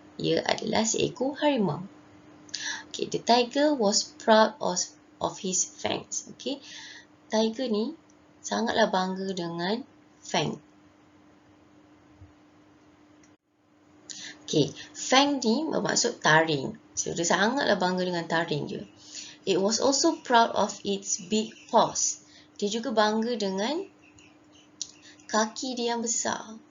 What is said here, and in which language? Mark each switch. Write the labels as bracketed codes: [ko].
[ms] Ia adalah seekor harimau. [en] Okay, the tiger was proud of his fangs. [ms] Okay, tiger ni sangatlah bangga dengan fang. Okay, fang ni bermaksud taring. So, dia sangatlah bangga dengan taring dia. [en] It was also proud of its big paws. [ms] Dia juga bangga dengan kaki dia yang besar.